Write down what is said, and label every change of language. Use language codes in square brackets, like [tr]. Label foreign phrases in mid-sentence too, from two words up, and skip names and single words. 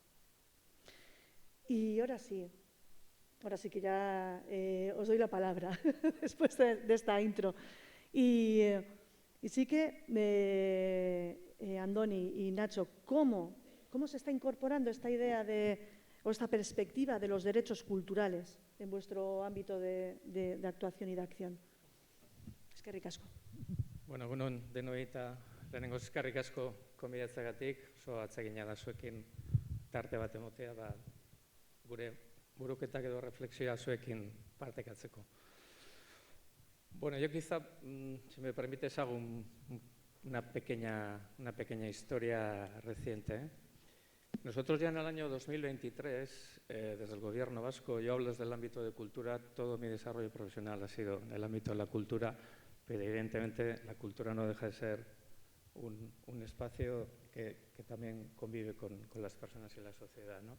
[es] Y ahora sí que ya os doy la palabra después de esta intro. Y sí que, Andoni y Nacho, ¿cómo se está incorporando esta idea o esta perspectiva de los derechos culturales en vuestro ámbito de actuación y de acción? [eu] Eskerrik asko. Bueno, egunon denoi eta lehenengo eskerrik asko konbidatzeagatik, oso atsegina da zuekin tarte bat emotea, gure buruketak edo reflexioa zuekin partekatzeko. Bueno, [es] yo quizá, si me permites, hago una pequeña historia reciente. Nosotros ya en el año 2023, desde el Gobierno vasco, yo hablo desde el ámbito de cultura, todo mi desarrollo profesional ha sido en el ámbito de la cultura, pero evidentemente la cultura no deja de ser un espacio que también convive con las personas y la sociedad, ¿no?